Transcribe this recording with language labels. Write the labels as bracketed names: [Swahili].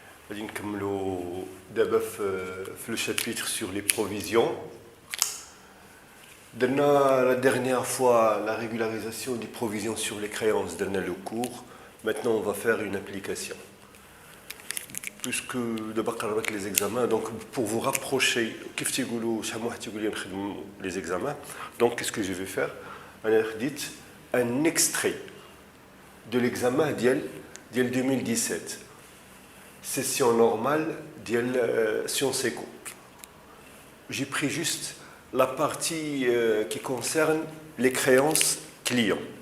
[Arabic] غادي نكملوا دابا في لو شابيتر [French] sur les provisions. درنا la dernière fois la régularisation des provisions sur les créances, درنا le cours. Maintenant on va faire une application. Puisque [Arabic] دابا قربت [French] les examens, donc pour vous rapprocher [Arabic] كيف تيقولوا شحال من واحد تيقول لي نخدموا [French] les examens. Donc qu'est-ce que je vais faire? [Arabic] انا خديت [French] un extrait de l'examen ديال 2017. Session normale de Sciences Éco. J'ai pris juste la partie qui concerne les créances clients.